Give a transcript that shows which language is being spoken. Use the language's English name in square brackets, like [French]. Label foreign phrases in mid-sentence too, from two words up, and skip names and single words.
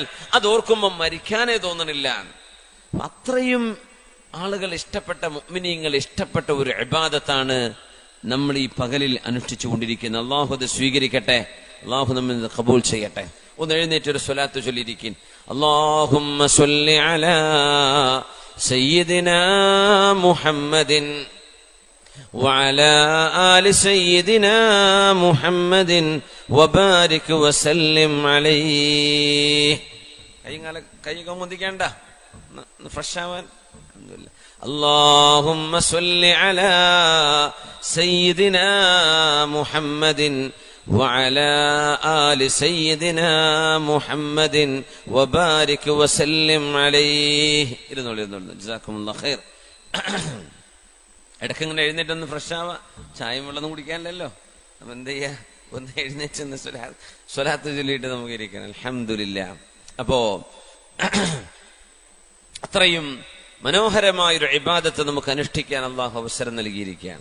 [Malayalam] അത് ഓർക്കുമ്പോൾ മരിക്കാനേ തോന്നണില്ല. അത്രയും ആളുകൾ ഇഷ്ടപ്പെട്ട, മുഅ്മിനീങ്ങൾ ഇഷ്ടപ്പെട്ട ഒരു ഇബാദത്താണ് നമ്മൾ ഈ പകലിൽ അനുഷ്ഠിച്ചു കൊണ്ടിരിക്കുന്നത്. അള്ളാഹു അത് സ്വീകരിക്കട്ടെ, അള്ളാഹു നമ്മിൽ ഖബൂൽ ചെയ്യട്ടെ. ഒന്ന് എഴുന്നേറ്റൊരു സ്വലാത്ത് ചൊല്ലിയിരിക്കും. [Arabic] اللهم صل على سيدنا محمد وعلى آل سيدنا محمد وبارك وسلم عليه. [Malayalam] കൈകൾ മുന്തിക്കേണ്ട, ഫ്രഷ് ആവാൻ. [Arabic] اللهم صل على سيدنا محمد وعلى آل سيدنا محمد وبارك وسلم عليه. جزاكم الله خير. [Malayalam] ഇടയ്ക്കിങ്ങനെ എഴുന്നേറ്റൊന്ന് ഫ്രഷ് ആവാ, ചായയും വെള്ളമൊന്നും കുടിക്കാനല്ലോ. അപ്പൊ എന്ത് ചെയ്യാ, ഒന്ന് എഴുന്നേറ്റൊന്ന് സ്വലാത്ത് ചൊല്ലിയിട്ട് നമുക്ക് ഇരിക്കണം. [Arabic] الحمد لله. [Malayalam] അപ്പോ അത്രയും മനോഹരമായൊരു ഇബാദത്ത് നമുക്ക് അനുഷ്ഠിക്കാൻ അള്ളാഹു അവസരം നൽകിയിരിക്കുകയാണ്.